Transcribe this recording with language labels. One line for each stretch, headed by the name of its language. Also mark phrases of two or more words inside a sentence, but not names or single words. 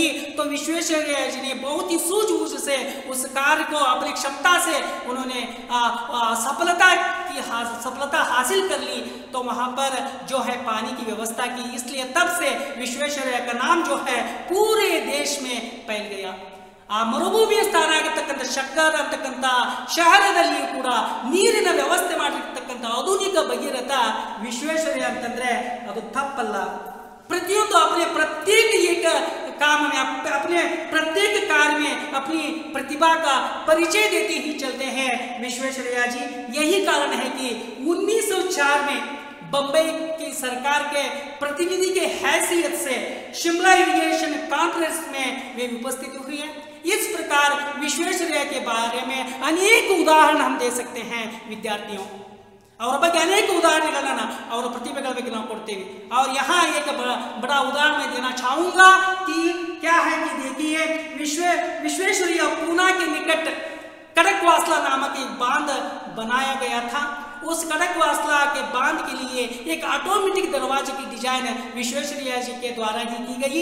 Hindi: तो विश्वेश्वरैया जी ने बहुत ही सूझबूझ से उस कार्य को अपनी क्षमता से उन्होंने सफलता हासिल कर ली। तो वहां पर जो है पानी की व्यवस्था की, इसलिए तब से विश्वेश्वरैया का नाम जो है पूरे देश में फैल गया।
Kannada: ಆ ಮರುಭೂಮಿಯ ಸ್ಥಾನ ಆಗಿರ್ತಕ್ಕಂಥ ಶಕ್ಕರ್ ಅಂತಕ್ಕಂಥ ಶಹರದಲ್ಲಿಯೂ ಕೂಡ ನೀರಿನ ವ್ಯವಸ್ಥೆ ಮಾಡಿರ್ತಕ್ಕಂಥ ಆಧುನಿಕ ಭಗೀರಥ ವಿಶ್ವೇಶ್ವರಯ್ಯ ಅಂತಂದ್ರೆ ಅದು ತಪ್ಪಲ್ಲ।
Hindi: प्रतियों अपने प्रत्येक एक काम में अपने प्रत्येक कार्य में अपनी प्रतिभा का परिचय देते ही चलते हैं विश्वेश्वरैया जी। यही कारण है कि 1904 में बंबई की सरकार के प्रतिनिधि के हैसियत से शिमला
English: irrigation conference
Hindi: में वे उपस्थित हुए हैं। इस प्रकार विश्वेश्वरैया के बारे में अनेक उदाहरण हम दे सकते हैं विद्यार्थियों।
Kannada: ಅವರ ಬಗ್ಗೆ ಅನೇಕ ಉದಾಹರಣೆಗಳನ್ನ ಅವರ ಪ್ರತಿಭೆಗಳ ಬಗ್ಗೆ ನಾವು ಕೊಡ್ತೇವೆ।
Hindi: और यहाँ एक बड़ा उदाहरण मैं देना चाहूंगा कि क्या है कि देखिए विश्वेश्वरैया पूना के निकट कड़कवासला नामक एक बांध बनाया गया था। उस कड़कवासला के बांध के लिए एक ऑटोमेटिक दरवाजे की डिजाइन विश्वेश्वरैया जी के द्वारा ही की गई।